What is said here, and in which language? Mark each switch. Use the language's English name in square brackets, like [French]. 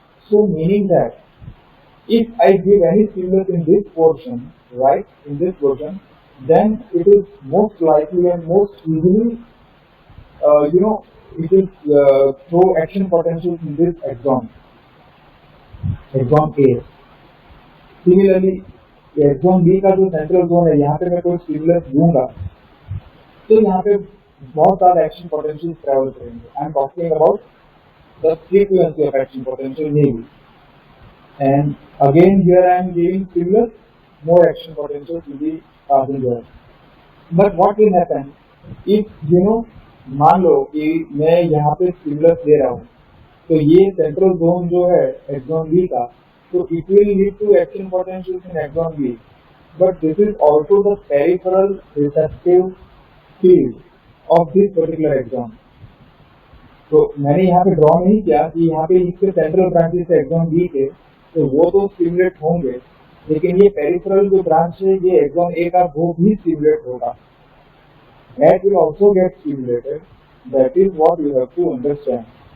[English] So meaning that if I give any stimulus in this portion, right, in this portion, then it is most likely and most easily, it will throw action potential in this axon A. [Hindi] Similarly, axon B का जो central zone है, यहाँ पे मैं कोई stimulus दूंगा, तो यहाँ पे बहुत सारे action potential travel करेंगे. [English] I am talking about the frequency of action potential maybe. And again here I am giving stimulus, more action potential will be passing there. But what will happen if [Hindi] मान लो कि मैं यहाँ पे stimulus दे रहा हूँ, तो ये central zone जो है axon B का, तो [English] it will lead to action potentials in axon B. But this is also the peripheral receptive field of this particular axon. [Hindi] तो मैंने यहाँ पे ड्रॉ नहीं किया कि यहाँ पे इसके सेंट्रल ब्रांचेस है एक्सॉन बी के, तो वो तो स्टिमुलेट होंगे, लेकिन ये पेरिफेरल जो ब्रांच है ये एक्सॉन ए का वो भी स्टिमुलेट होगा. [English] that will also get stimulated. That is what you have to understand.